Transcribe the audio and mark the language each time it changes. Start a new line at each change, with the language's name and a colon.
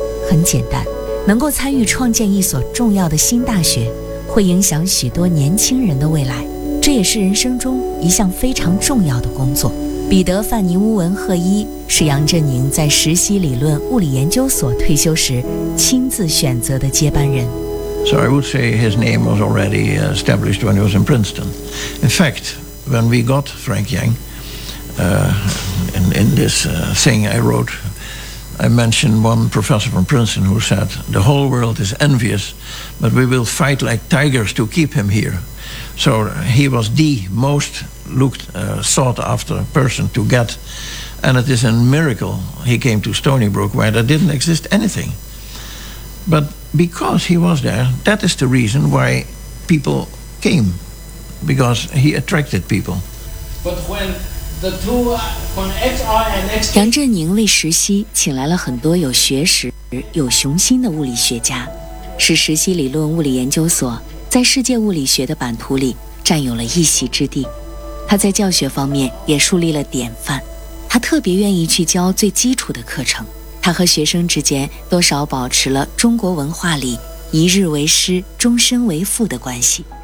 Chinese: 很简单，能够参与创建一所重要的新大学，会影响许多年轻人的未来，这也是人生中一项非常重要的工作。彼得·范尼乌文赫伊是杨振宁在石溪理论物理研究所退休时亲自选择的接班人。
English: So I would say his name was already established when he was in Princeton. In fact, when we got Frank Yang, in this thing I wrote, I mentioned one professor from Princeton who said, the whole world is envious, but we will fight like tigers to keep him here. So he was the most sought after person to get. And it is a miracle he came to Stony Brook where there didn't exist anything. But because he was there, that is the reason why people came, because he attracted people. But when the two, when XR and XT...
Chinese: 杨振宁为石溪请来了很多有学识、有雄心的物理学家，使石溪理论物理研究所在世界物理学的版图里占有了一席之地。他在教学方面也树立了典范，他特别愿意去教最基础的课程，他和学生之间多少保持了中国文化里一日为师终身为父的关系。